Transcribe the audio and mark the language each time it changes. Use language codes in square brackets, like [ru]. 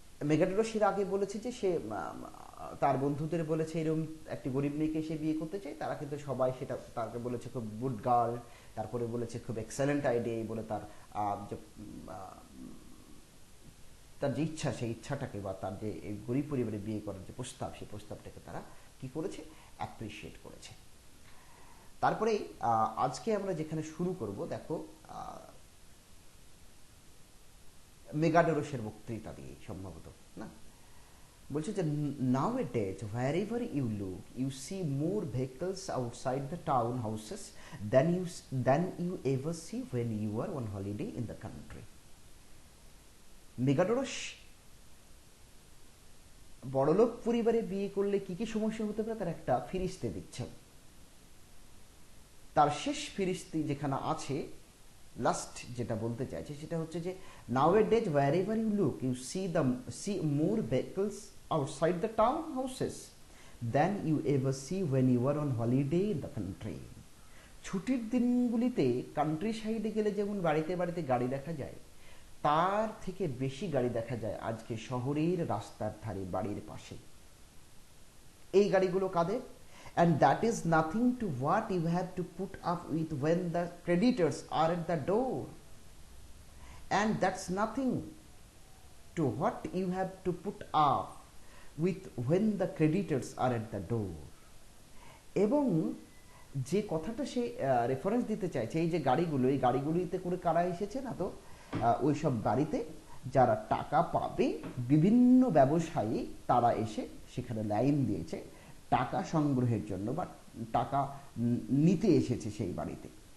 [bn] মেগাডোরাস এর আগে বলেছে যে সে তার বন্ধুদের বলেছে এরকম একটি গরিব মেয়েকে সে বিয়ে করতে চায়, তারা কিন্তু সবাই সেটা তাকে বলেছে খুব [en] good girl, [bn] তারপরে বলেছে খুব [en] excellent idea [bn] বলে তার যে তার যে ইচ্ছা, সেই ইচ্ছাটাকে বা তার যে গরিব পরিবারে বিয়ে করার যে প্রস্তাব, সেই প্রস্তাবটাকে তারা কি করেছে, অ্যাপ্রিসিয়েট করেছে। তারপরে আজকে আমরা যেখানে শুরু করব, দেখো মেগাডোরাসের বক্তৃতা দিয়ে সম্ভবত না, বলছে যে [en] Nowadays wherever you look you see more vehicles outside the town houses than you ever see when you are on holiday in the country. [bn] মেগাডোরাস বড়লোক পরিবারে বিয়ে করলে কি কি সমস্যা হতে পারে তার একটা ফিরিস্তে দিচ্ছেন। তার শেষ ফিরিস্তি যেখানে আছে, লাস্ট যেটা বলতে চাইছে সেটা হচ্ছে যে [en] nowadays wherever you look you see more vehicles outside the town houses than you ever see when you are on holiday in the country. [bn] ছুটির দিনগুলিতে কান্ট্রি সাইডে গেলে যেমন বাড়িতে বাড়িতে গাড়ি দেখা যায়, তার থেকে বেশি গাড়ি দেখা যায় আজকে শহরের রাস্তার ধারে, বাড়ির পাশে। এই গাড়িগুলো কাদের? [en] And that is nothing to what you have to put up with when the creditors are at the door. And that's nothing to what you have to put up with when the creditors are at the door. [bn] এবং যে কথাটা সে reference দিতে চাইছে, এই যে গাড়িগুলো, এই গাড়িগুলিতে করে কারা এসেছে না, তো ওই সব গাড়িতে যারা টাকা পাবে, বিভিন্ন ব্যবসায়ী তারা এসে সেখানে লাইন দিয়েছে টাকা সংগ্রহের জন্য বা টাকা নিতে এসেছে সেই বাড়িতে।